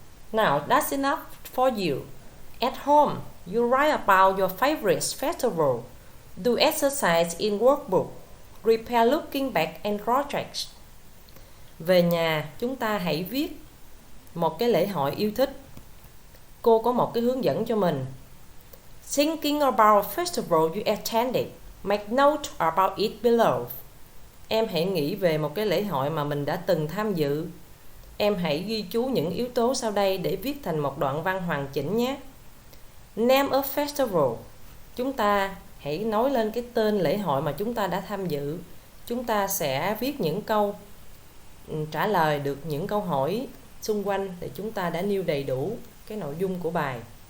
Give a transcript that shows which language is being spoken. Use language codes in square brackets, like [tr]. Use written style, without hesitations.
[en] Now that's enough for you. At home, you write about your favorite festival. Do exercise in workbook. Prepare looking back and projects. [vi] Về nhà, chúng ta hãy viết một cái lễ hội yêu thích. Cô có một cái hướng dẫn cho mình. [en] Thinking about a festival you attended. Make note about it below. [vi] Em hãy nghĩ về một cái lễ hội mà mình đã từng tham dự. Em hãy ghi chú những yếu tố sau đây để viết thành một đoạn văn hoàn chỉnh nhé. [en] Name a festival. [vi] Chúng ta hãy nói lên cái tên lễ hội mà chúng ta đã tham dự. Chúng ta sẽ viết những câu trả lời được những câu hỏi xung quanh để chúng ta đã nêu đầy đủ cái nội dung của bài.